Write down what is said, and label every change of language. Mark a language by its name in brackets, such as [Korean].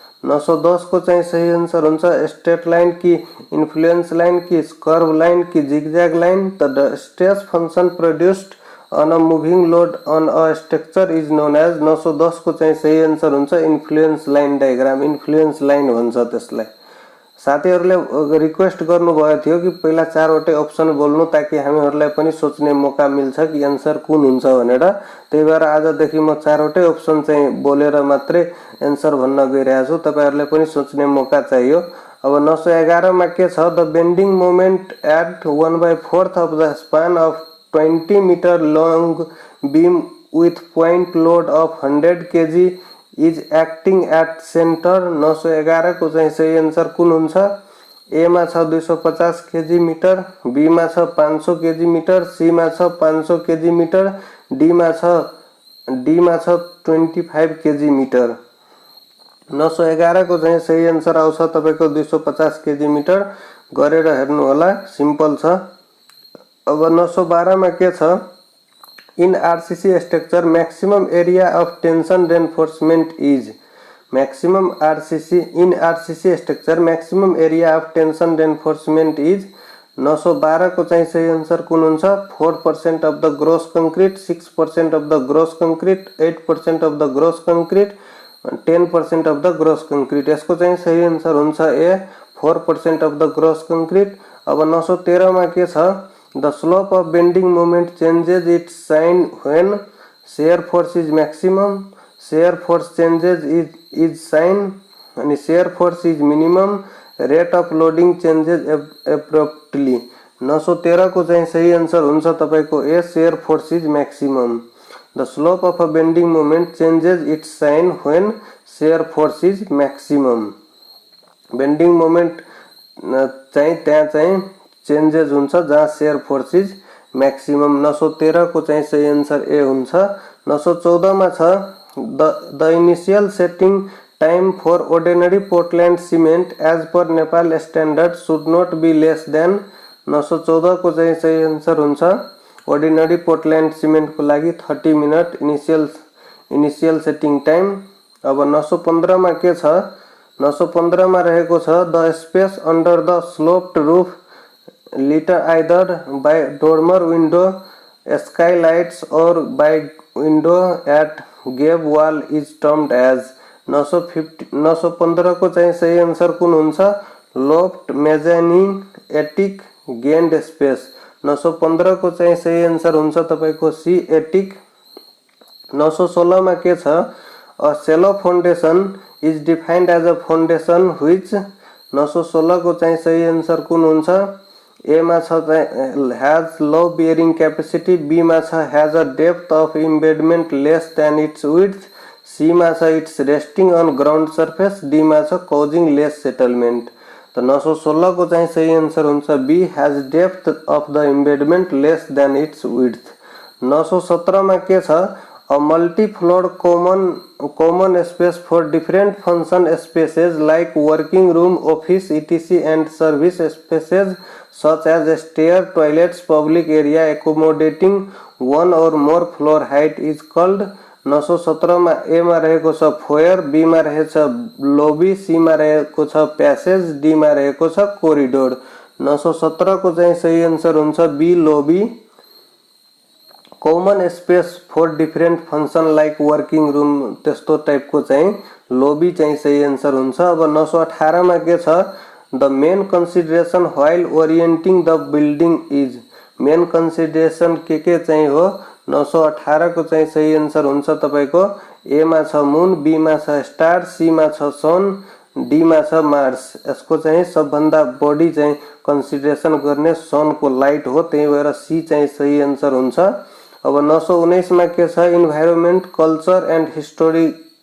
[Nepali] 910 को चाहिँ सही आन्सर हुन्छ straight line Ki, influence line Ki, curve line Ki, zigzag line. [English] The stress function produced on a moving load on a structure is known as. [Nepali] 910 को चाहिँ सही answer हुन्छ influence line diagram, influence line भन्छ त्यसलाई। साथीहरुले request गर्नुभएको थियो कि पहिला चारवटै अप्सन बोल्नु ताकि हामीहरुलाई पनि सोच्ने मौका मिल्छ कि आन्सर कुन हुन्छ भनेर। त्यही भएर आजदेखि म चारवटै अप्सन चाहिँ बोलेर मात्रै आन्सर भन्न गइरहेको छु, तपाईहरुले पनि सोच्ने मौका चाहियो। अब 911 मा के छ, [English] The bending moment at 1/4 of the span of 20 metre long beam with point load of 100 kg is acting at center। [Nepali] 911 को चाहिँ सही आन्सर कुन हुन्छ, ए मा छ 250 केजी मिटर, बी मा छ 500 केजी मिटर, सी मा छ 500 केजी मिटर, डी मा छ 25 केजी मिटर। 911 को चाहिँ सही आन्सर आउँछ तपाईको 250 केजी मिटर। गरेर हेर्नु होला, सिम्पल छ। अब 912 मा के छ, [English] In RCC structure maximum area of tension reinforcement is. Maximum RCC, in RCC structure maximum area of tension reinforcement is. [Nepali] 912 को चाहिँ सही आन्सर कुन हुन्छ, [English] 4% of the gross concrete, 6% of the gross concrete, 8% of the gross concrete, 10% of the gross concrete. [Nepali] यसको चाहिँ सही answer हुन्छ ए, 4% of the gross concrete. अब 913 मा के छ, [English] the slope of bending moment changes its sign when shear force is maximum, shear force changes its sign, and shear force is minimum, rate of loading changes abruptly। [Nepali] 913 को चाहिँ सही answer हुन्छ तपाईको ए, [English] shear force is maximum। the slope of a bending moment changes its sign when shear force is maximum। [Nepali] bending moment चाहिँ त्यहाँ चाहिँ changes हुन्छ जहाँ [English] Shear force is maximum. [Nepali] 913 को चाहिँ सही आन्सर ए हुन्छ। 914 मा छ, [English] The initial setting time for ordinary Portland cement as per Nepal standard should not be less than. [Nepali] 914 को चाहिँ सही आन्सर हुन्छ ऑर्डिनरी पोर्टल्यान्ड सिमेन्ट को लागि 30 मिनट इनिशियल सेटिङ टाइम। अब 915 मा के छ, 915 मा रहेको छ, [English] The space under the sloped roof litter either by dormer window, skylights or by window at gable wall is termed as। [Nepali] 915 को चाहिँ सही आन्सर कुन हुन्छ, loft, mezzanine, attic, gained space। 915 को चाहिँ सही आन्सर हुन्छ तपाईको सी, attic। 916 मा के छ, [English] a shallow foundation is defined as a foundation which। [Nepali] 916 को चाहिँ सही आन्सर कुन हुन्छ, [English] A मा छ has low bearing capacity, B मा छ has a depth of embedment less than its width, C मा छ it's resting on ground surface, D मा छ causing less settlement। [Nepali] तो 916 को चाहिँ सही आन्सर हुन्छ be, [English] has depth of the embedment less than its width। [Nepali] 917 मा के छ, [English] a multi-floored common space for different function spaces like working room, office, etc. and service spaces such as stair, toilets, public area accommodating one or more floor height is called। [Nepali] 917 मा ए मा रहेको छ foyer, be मा रहेछ lobby, C मा रहेको छ passage, D मा रहेको छ कोरिडोर। 917 को चाहिँ सही आन्सर हुन्छ be, lobby. [English] common space for different function like working room [Nepali] त्यस्तो टाइपको चाहिँ लॉबी चाहिँ सही आन्सर हुन्छ। अब 918 मा के छ, [English] The main consideration while orienting the building is. [Nepali] Main consideration के चाहिँ हो, 918 को चाहिँ सही आन्सर हुन्छ तपाईको ए मा छ मून, बी मा छ स्टार, सी मा छ सन, डी मा छ मार्स। यसको चाहिँ सबभन्दा बढी चाहिँ कन्सिडरेसन गर्ने सन को लाइट हो, त्यही भएर सी चाहिँ सही आन्सर हुन्छ। अब 919 मा के छ, [English] environment, culture and